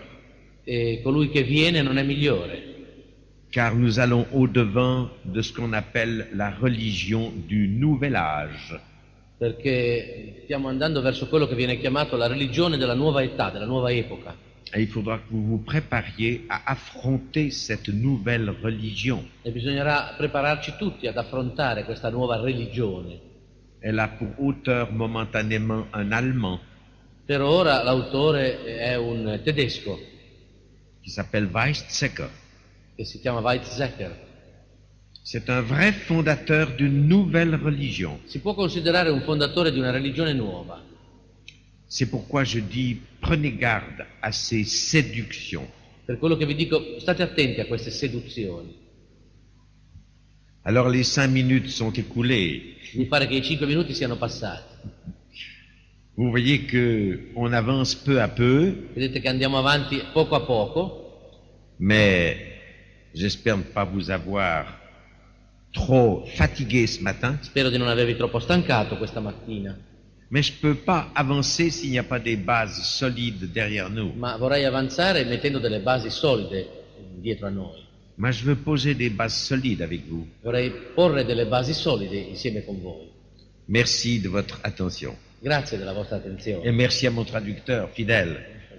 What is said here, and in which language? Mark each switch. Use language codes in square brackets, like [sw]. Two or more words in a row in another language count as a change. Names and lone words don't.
[it] E colui che viene non è migliore, [fr] car nous allons au-devant de ce qu'on appelle la religion du nouvel âge. [it] perché stiamo andando verso quello che viene chiamato la religione della nuova età, della nuova epoca. [fr] Et il faudra que vous vous prépariez à affronter cette nouvelle religion. [it] E bisognerà prepararci tutti ad affrontare questa nuova religione. [fr] Elle a pour auteur momentanément un Allemand [it] Per ora l'autore è un tedesco [fr] qui s'appelle Weizsäcker. [it] che si chiama Weizsäcker. [fr] C'est un vrai fondateur d'une nouvelle religion. [it] Si può considerare un fondatore di una religione nuova. [fr] C'est pourquoi je dis, prenez garde à ces séductions. [it] Per quello che vi dico, state attenti a queste seduzioni. [fr] Alors les 5 minutes sont écoulées. [it] Mi pare che i 5 minuti siano passati. [fr] Vous voyez que on avance peu à peu, [it] Vedete che andiamo avanti poco a poco, [fr] mais j'espère ne pas vous avoir trop fatigué ce matin. [it] spero di non avervi troppo stancato questa mattina, [fr] Mais je ne peux pas avancer s'il n'y a pas des bases solides derrière nous. [it] ma vorrei avanzare mettendo delle basi solide dietro a noi. [fr] Moi, je veux poser des bases solides avec vous. [it] Vorrei porre delle basi solide insieme con voi. [fr] Merci de votre attention. [it] Grazie della vostra attenzione. [fr] Et merci à mon traducteur fidèle.